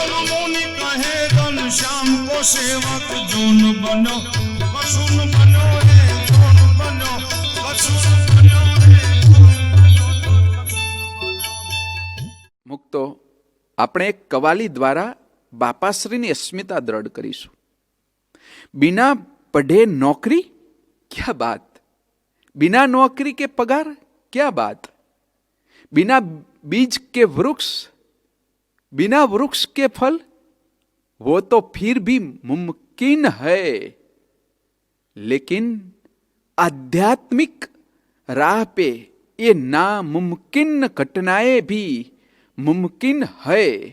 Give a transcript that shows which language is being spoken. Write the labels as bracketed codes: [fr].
[hi] मुनि कहे घन श्याम को सेवक जोन बनो कछुन बनो है जोन बनो कछुन बनो है [gu] મુક્તો આપણે એક કવાલી દ્વારા બાપાશ્રીની અસ્મિતા દ્રઢ કરીશું. [hi] बिना पढ़े नौकरी क्या बात, बिना नौकरी के पगार क्या बात, बिना बीज के वृक्ष, बिना वृक्ष के फल, वो तो फिर भी मुमकिन है, लेकिन आध्यात्मिक राह पे ये नामुमकिन घटनाएं भी मुमकिन है.